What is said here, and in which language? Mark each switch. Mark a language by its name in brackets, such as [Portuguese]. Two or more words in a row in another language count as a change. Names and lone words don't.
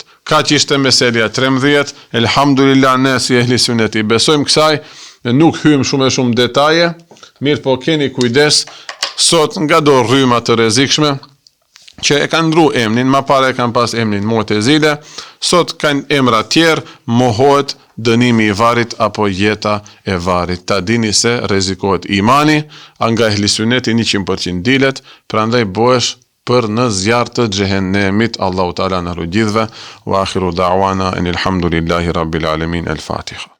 [Albanian] Ka që ishte meselja 13, elhamdulillah ne si ehli sunneti besojmë kësaj, nuk hymë shumë detaje, mirë po keni kujdes, sot nga do rryma të rrezikshme, që e kanë ndru emnin, ma pare e kanë pas emnin Mu'tezile, sot kanë emra tjerë, mohohet dënimi i varit apo jeta e varit. Ta dini se rrezikohet imani, nga ehli sunneti 100% dilet, prandaj bëhesh për në zjarr të xhehenemit. Allahu Teala na rujidhve, [Arabic] وآخر دعوانا أن الحمد لله رب العالمين. الفاتحة.